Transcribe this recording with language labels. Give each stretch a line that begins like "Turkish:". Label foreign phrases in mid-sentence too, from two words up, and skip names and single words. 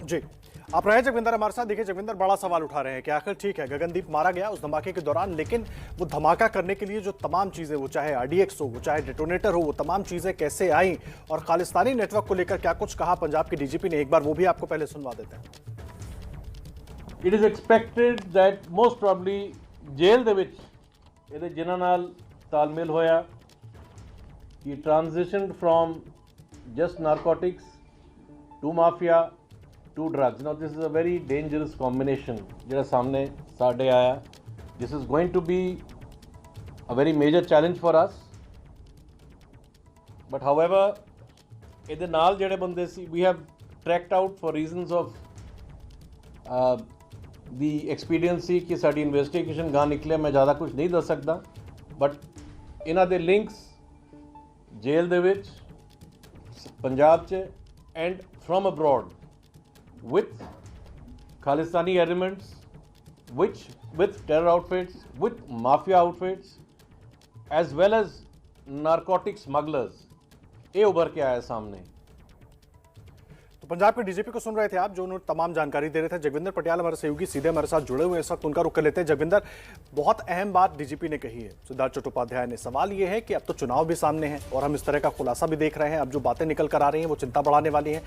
Hindi: जी, आप रहे जगविंदर हमारे साथ। देखिए जगविंदर, बड़ा सवाल उठा रहे हैं कि आखिर ठीक है, गगनदीप मारा गया उस धमाके के दौरान, लेकिन वो धमाका करने के लिए जो तमाम चीजें, वो चाहे आरडीएक्स हो, वो चाहे डेटोनेटर हो, वो तमाम चीजें कैसे आई, और खालिस्तानी नेटवर्क को लेकर क्या कुछ कहा पंजाब के डीजीपी ने, एक बार वो भी आपको पहले सुनवा देते हैं।
English: It is expected that most probably
Punjabi: जेल ਦੇ ਵਿੱਚ ਇਹਦੇ ਜਿਨ੍ਹਾਂ ਨਾਲ ਤਾਲਮੇਲ ਹੋਇਆ,
English: he transitioned from just narcotics to mafia to drugs. Now this is a very dangerous combination
Punjabi: ਜਿਹੜਾ ਸਾਹਮਣੇ ਸਾਡੇ ਆਇਆ.
English: This is going to be a very major challenge for us. But however,
Punjabi: ਇਹਦੇ ਨਾਲ ਜਿਹੜੇ ਬੰਦੇ ਸੀ,
English: we have tracked out for reasons of
Punjabi: ਦੀ ਐਕਸਪੀਰੀਅੰਸੀ ਕਿ ਸਾਡੀ ਇਨਵੈਸਟੀਗੇਸ਼ਨ ਗਾਂ ਨਿਕਲਿਆ, ਮੈਂ ਜ਼ਿਆਦਾ ਕੁਝ ਨਹੀਂ ਦੱਸ ਸਕਦਾ। ਬਟ ਇਹਨਾਂ ਦੇ ਲਿੰਕਸ ਜੇਲ੍ਹ ਦੇ ਵਿੱਚ, ਪੰਜਾਬ 'ਚ
English: and from abroad with Khalistani elements, with terror outfits, with mafia outfits, as well as narcotic smugglers,
Hindi: ये उभर के आया सामने। तो पंजाब के डीजीपी को सुन रहे थे आप, जो उन्होंने तमाम जानकारी दे रहे थे। जगविंदर पटियाल हमारे सहयोगी सीधे हमारे साथ जुड़े हुए हैं, इस वक्त उनका रुख कर लेते हैं। जगविंदर, बहुत अहम बात डीजीपी ने कही है सिद्धार्थ चट्टोपाध्याय ने। सवाल यह है कि अब तो चुनाव भी सामने है और हम इस तरह का खुलासा भी देख रहे हैं, अब जो बातें निकल कर आ रही हैं वो चिंता बढ़ाने वाली हैं।